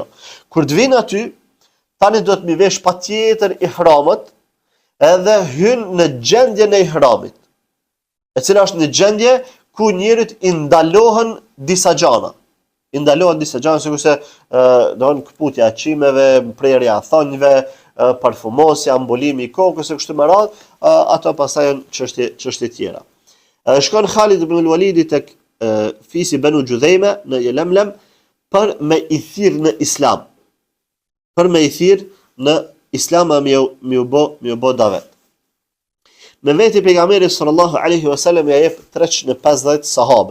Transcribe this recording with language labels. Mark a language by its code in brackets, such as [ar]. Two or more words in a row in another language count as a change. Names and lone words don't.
[sq] Kur të vinë aty, tani do të mi vesh patjetër ihramat, edhe hyn në gjendjen e ihramit, e cila është një gjendje ku njerit i ndalohen disa gjana. I ndalohen disa gjana, sikurse dohen këputja e çimeve, prerja e thonjve, parfumosja, mbulimi i kokës e kështu me radhë, ato pastaj janë çështje tjera. Shkon Khalid ibn al-Walid tek fisi Banu Judhayma në Yalamlam për me i thirr në islam. Për me i thirr në islam mi u bo davet. Me veti pejgamberi [ar] صلى الله عليه وسلم [sq] ja jep 350 sahabe.